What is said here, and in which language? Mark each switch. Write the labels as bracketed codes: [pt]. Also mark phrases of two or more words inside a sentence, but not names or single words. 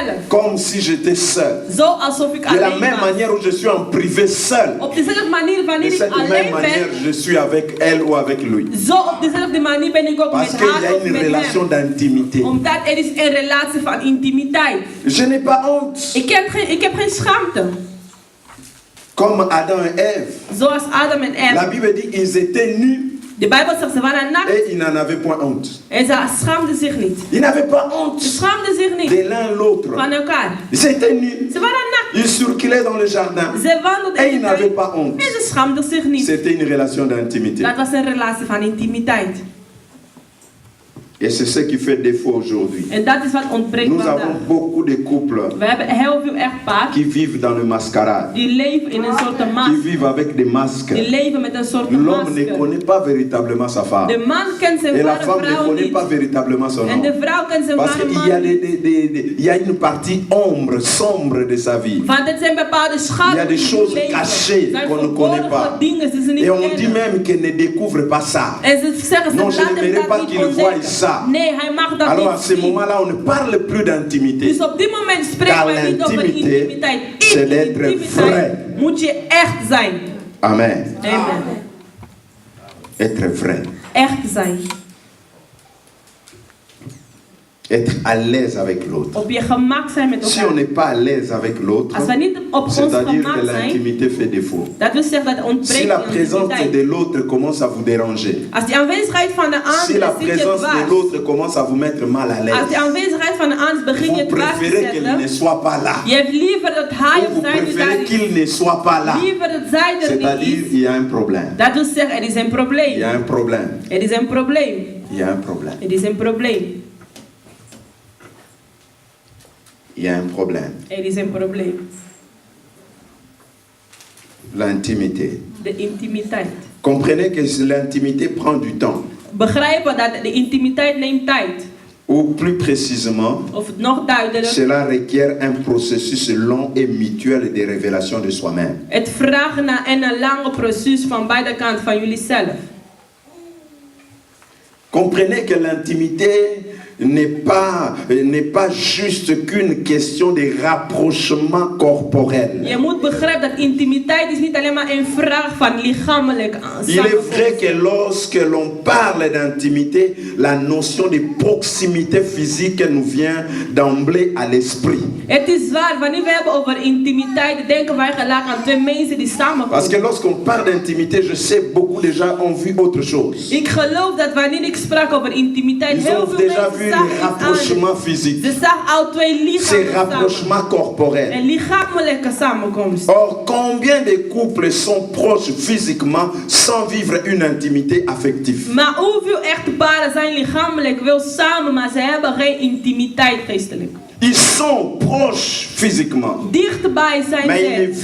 [fr] Comme si j'étais seul. [nl] Zo alsof ik [fr] De la [nl] alleen [fr] même [nl] was. [fr] manière où je suis en privé seul. [nl] Op dezelfde manier [fr] De [nl] wanneer ik [fr] cette même [nl] alleen [fr] manière, [nl] ben, [fr] je suis avec elle ou avec lui. [nl] zo op dezelfde manier ben ik ook [fr] Parce [nl] met [fr] qu'il y [nl] haar [fr] a [nl] of [fr] une [nl] met [fr] relation [nl] hem. [fr] d'intimité. [nl] Omdat er is een relatie van intimiteit. [fr] Je n'ai pas honte. [nl] Ik heb geen schaamte. [fr] Comme Adam et Ève. [nl] Zoals Adam en [fr] La [nl] Eva. [fr] Bible dit qu'ils étaient nus [nl] De Bijbel zegt ze waren nakt [fr] et ils n'en avaient point honte. [nl] en ze schaamden zich niet. [fr] Ils n'avaient pas [nl] Ze [fr] honte [nl] schaamden zich niet [fr] de l'un l'autre. [nl] van elkaar. [fr] Ils étaient nus. [nl] Ze waren nakt. [fr] Ils circulaient dans le jardin. [nl] Ze wandelden [fr] Et [nl] in [fr] ils [nl] de [fr] n'avaient [nl] tuin [fr] pas honte. [nl] en ze schaamden zich niet. [fr] C'était une relation d'intimité. [nl] Dat was een relatie van intimiteit. [fr] Et c'est ce qui fait défaut aujourd'hui. [nl] En dat is wat ontbreekt [fr] Nous [nl] vandaag. [fr] avons beaucoup de couples [nl] We hebben heel veel echtpaar [fr] qui vivent dans le mascarade, [nl] die leven in een soort [fr] qui [nl] masker. [fr] vivent avec des masques. [nl] Die leven met een soort [fr] L'homme ne [nl] masker. [fr] connaît pas véritablement sa femme. [nl] De man kent zijn [fr] Et la [nl] ware [fr] femme ne [nl] vrouw [fr] connaît [nl] niet. [fr] pas véritablement son [nl] En de [fr] homme. [nl] vrouw kent zijn [fr] Parce [nl] ware [fr] qu'il y a, [nl] man niet. [fr] il y a une partie sombre de sa vie. [nl] Want het zijn bepaalde [fr] Il y a [nl] schatten [fr] des [nl] in [fr] choses [nl] het leven. [fr] cachées [nl] Zijn [fr] qu'on ne connaît pas. [nl] verborgen dingen die ze niet [fr] Et on dit [nl] kennen. [fr] même qu'elle ne découvre pas ça. [nl] En ze zeggen, [fr] Non, [nl] ze [fr] je [nl] laat hem [fr] n'aimerais pas [nl] dat niet [fr] qu'il voie [nl] ontdekken. [fr] ça. [nl] Nee, hij mag dat [fr] Alors à [nl] niet [fr] ce [nl] zien. [fr] moment-là, on ne parle plus d'intimité. [nl] Dus op dit moment spreken [fr] Car [nl] wij niet over [fr] l'intimité, [nl] intimiteit. [fr] c'est [nl] In [fr] d'être vrai. [nl] intimiteit moet je echt zijn. [fr] Amen. [nl] Amen. [fr] Être vrai. [nl] Echt zijn. [fr] Être à l'aise avec l'autre. [nl] Op je gemak zijn met [fr] Si on [nl] elkaar. [fr] n'est pas à l'aise avec l'autre, [nl] Als we niet op ons [fr] c'est-à-dire [nl] gemak [fr] que [nl] zijn, [fr] l'intimité fait défaut. [nl] dat wil zeggen dat er [fr] Si [nl] ontbreekt [fr] la [nl] aan [fr] présence [nl] intimiteit. [fr] de l'autre commence à vous déranger, [nl] Als die aanwezigheid van de [fr] si la [nl] ander zit je [fr] présence de [nl] dwars. [fr] l'autre commence à vous mettre mal à [nl] Als [fr] l'aise, [nl] die aanwezigheid van de ander begint je [fr] vous [nl] dwars te [fr] préférez qu'elle ne [nl] zetten. [fr] soit pas là. [nl] Je hebt liever dat hij [fr] Ou [nl] of [fr] vous [nl] zij er [fr] préférez [nl] niet [fr] qu'il ne soit pas là. [nl] is. Liever dat zij er niet [fr] C'est-à-dire [nl] is. [fr] il y a un problème. [nl] Dat wil zeggen, er is een [fr] Il y [nl] probleem. [fr] a un problème. [nl] Er is een probleem. [fr] Il y a un problème. [nl] Er is een probleem. [fr] Il y a un problème. [nl] Er is een probleem. [fr] L'intimité. [nl] De intimiteit. [fr] Comprenez que l'intimité prend du temps. [nl] Begrijpen dat de intimiteit neemt tijd. [fr] Ou plus précisément, [nl] Of nog duidelijk. [fr] cela requiert un processus long et mutuel de révélation de soi-même. [nl] Het vraagt naar een lange proces van beide kanten van jullie zelf. [fr] Comprenez que l'intimité n'est pas juste qu'une question de rapprochement corporel. [nl] Je moet begrijpen dat intimiteit is niet alleen maar een vraag van lichamelijk [fr] Il est vrai que lorsque l'on parle d'intimité, la notion de proximité physique nous vient d'emblée à l'esprit. [nl] Het is waar, wanneer we hebben over intimiteit, denken wij gelijk aan twee mensen die [fr] Parce que [nl] samenkomen. [fr] lorsqu'on parle d'intimité, je sais beaucoup de gens ont vu autre chose. [nl] Ik geloof dat wanneer ik sprak over intimiteit, [fr] Ils [nl] heel [fr] ont [nl] veel [fr] déjà [nl] mensen [fr] vu le [nl] zagen iets anders. [fr] rapprochement physique, [nl] Ze zag al twee [fr] ces [nl] lichamen samen. [fr] rapprochements corporels. [nl] Een lichamelijke samenkomst. [fr] Or, combien de couples sont proches physiquement sans vivre une intimité affective? [nl] Maar hoeveel echtparen zijn lichamelijk wel samen, maar ze hebben geen intimiteit geestelijk. [fr] Ils sont proches physiquement, [nl] Dichtbij zijn [fr] mais ils ne [nl] ze